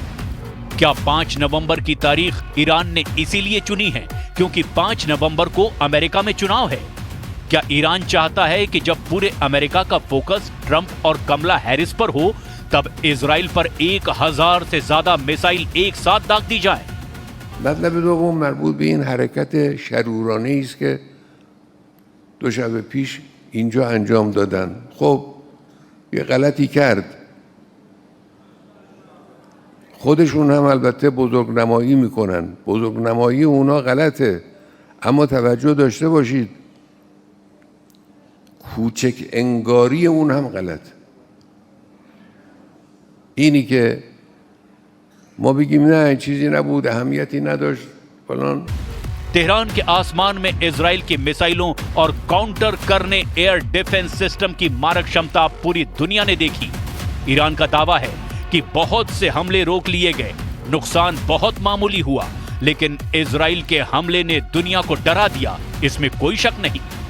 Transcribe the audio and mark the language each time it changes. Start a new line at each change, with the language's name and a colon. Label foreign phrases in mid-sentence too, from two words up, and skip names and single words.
Hindi: क्या 5 नवंबर की तारीख ईरान ने इसीलिए चुनी है क्योंकि 5 नवंबर को अमेरिका में चुनाव है? क्या ईरान चाहता है कि जब पूरे अमेरिका का फोकस ट्रंप और कमला हैरिस पर हो तब इजराइल पर 1000 से ज्यादा मिसाइल एक साथ दाग दी जाए?
Persian: مطلب دوم مربوط به این حرکت شرورانه‌ای است که دو شب پیش اینجا انجام دادن. خب یه غلطی کرد. خودشون هم البته بزرگنمایی میکنن. بزرگنمایی اونا غلطه. اما توجه داشته باشید کوچک انگاری اون هم غلطه. اینی که ما بگیم نه چیزی نبود اهمیتی نداشت فلان.
Hindi: तेहरान के आसमान में इजराइल की मिसाइलों और काउंटर करने एयर डिफेंस सिस्टम की मारक क्षमता पूरी दुनिया ने देखी। ईरान का दावा है कि बहुत से हमले रोक लिए गए, नुकसान बहुत मामूली हुआ, लेकिन इजराइल के हमले ने दुनिया को डरा दिया, इसमें कोई शक नहीं।